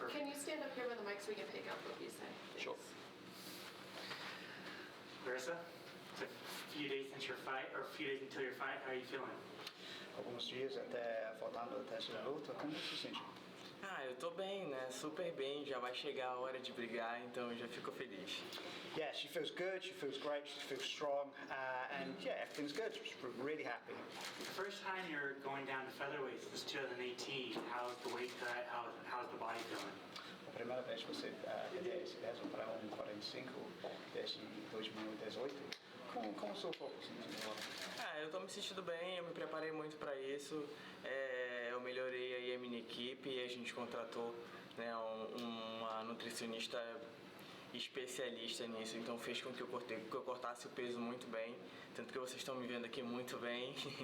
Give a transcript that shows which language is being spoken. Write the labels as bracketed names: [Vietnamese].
[English] Can you stand up here by the mic so we can pick up what you say? Sure. Larissa, it's a few days since your fight, or a few days until your fight. How are you feeling? [Portuguese] Alguns dias faltando até essa luta, como você se sente? Eu tô bem, né? Super bem, já vai chegar a hora de brigar, então eu já fico feliz. [English] Yeah, she feels good, she feels great, she feels strong, and yeah, everything's good. She's really happy. The first time you're going down to featherweight since 2018, how's the weight cut? How's the body feeling? [Portuguese] A primeira vez que você esse peso para 1,45 desde 2018, como o seu corpo se sentindo agora? Eu tô me sentindo bem, eu me preparei muito para isso, eu melhorei aí a minha equipe e a gente contratou, né, uma nutricionista especialista nisso, então fez com que eu cortasse o peso muito bem, tanto que vocês estão me vendo aqui muito bem.